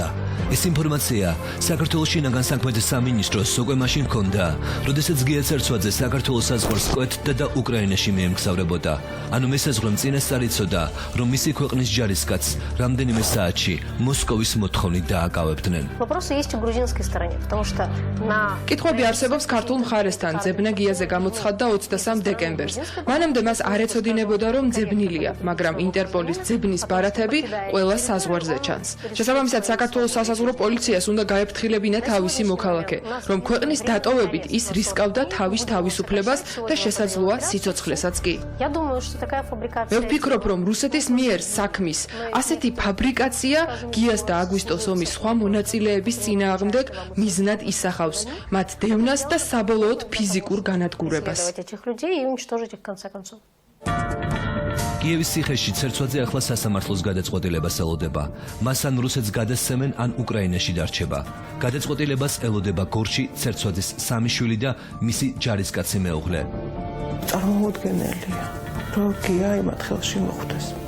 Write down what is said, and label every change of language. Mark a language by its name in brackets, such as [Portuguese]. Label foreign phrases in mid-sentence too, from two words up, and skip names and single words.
[Georgian] ეს ინფორმაცია საქართველოს შინაგან საქმეთა სამინისტროს უკვე მაშინ ჰქონდა, როდესაც გია ცერცვაძე საქართველოს საზღვარს კვეთდა და უკრაინაში მიემგზავრებოდა. ანუ მესაზღვრემ წინასწარ იცოდა, რომ მისი ქვეყნის ჯარისკაცს რამდენიმე საათში მოსკოვის მოთხოვნით დააკავებდნენ. [Russian] Вопросы есть в грузинской стороне, потому что на [Georgian] კითხვები არსებობს ქართულ მხარესთან ძებნა გიაზე გამოცხადდა 23 დეკემბერს. მანამდე მას არ ეცოდინებოდა, რომ ძებნილია, მაგრამ ინტერპოლის ძებნის ბარათები ყველა საზღვარზე ჩანს. შესაბამისად, საქართველოს სასაზღვრო პოლიციას უნდა გაეფრთხილებინა თავისი მოქალაქე, რომ ქვეყნის დატოვებით ის რისკავდა თავის თავისუფლებას და შესაძლოა სიცოცხლესაც კი. [Russian] Я думаю, что такая фабрикация. [Georgian] მე ვფიქრობ, რომ რუსეთის მიერ საქმის ასეთი фабрикация გიას და აგვისტოს ომის სხვა მონაწილეების წინააღმდეგ მიზნად ისახავს მათ დევნას და საბოლოოდ ფიზიკურ განადგურებას. [Russian] Этих людей и уничтожить их в конце концов. [Georgian] კიევის ციხეში ცერცვაძე ახლა სასამართლოს გადაწყვეტილებას ელოდება. მას ან რუსეთს გადასცემენ, ან უკრაინაში დარჩება. გადაწყვეტილებას ელოდება გორში ცერცვაძის 3 შვილი და მისი ჯარისკაცი მეუღლე. წარმოუდგენელია, რომ გია იმათ ხელში მოხვდეს.